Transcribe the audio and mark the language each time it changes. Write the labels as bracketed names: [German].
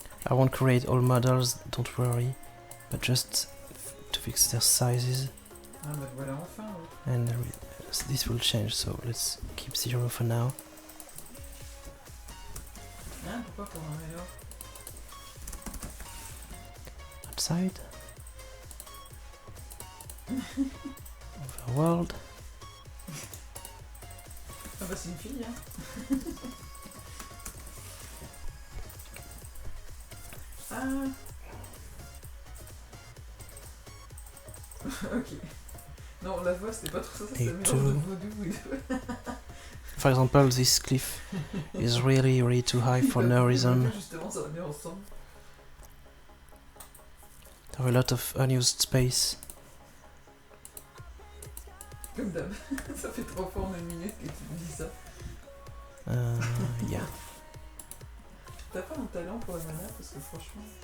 [English] I won't create all models, don't worry, but just to fix their sizes. [French] Ah bah voilà, enfin. Ouais. [English] And this will change, so let's keep 0 for now. [French] Hein, pourquoi pour un meilleur? [English] Outside. Overworld. [French] Ah bah c'est une fille, hein. Ah. Ok. Non, la voix c'était pas trop ça, c'est le mélange de vaudou et de... [English] For example, this cliff is really too high for no reason. [French] Justement, ça va bien ensemble. [English] There are a lot of unused space. [French] Comme d'hab. Ça fait 3 fois en une minute que tu me dis ça. [English] Yeah. [French] T'as pas un talent pour la mana parce que franchement...